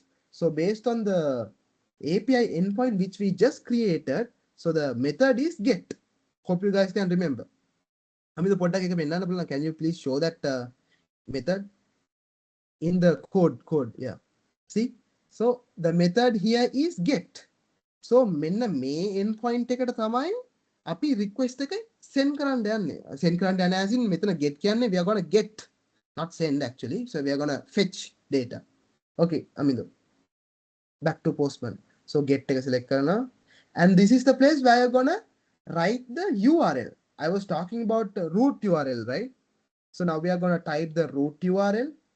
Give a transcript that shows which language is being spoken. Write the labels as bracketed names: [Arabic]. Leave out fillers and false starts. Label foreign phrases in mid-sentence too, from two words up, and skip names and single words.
[English] So based on the API endpoint which we just created, so the method is get. Hope you guys can remember. I mean, can you please show that method in the code? Yeah. See, so the method here is get. [Sinhala] So මෙන්න මේ endpoint එකට තමයි අපි request එක send කරන්න යන්නේ. [English] Send [Sinhala] කරන්න යන [English] as in [Sinhala] මෙතන get කියන්නේ [English] we are going to get, not send actually. So we are going to fetch data. Okay, Amindo. Back to Postman. [Sinhala] So get එක select කරනවා. [English] And this is the place where you're going to write the URL. I was talking about root URL, right? So now we are going to type the root URL.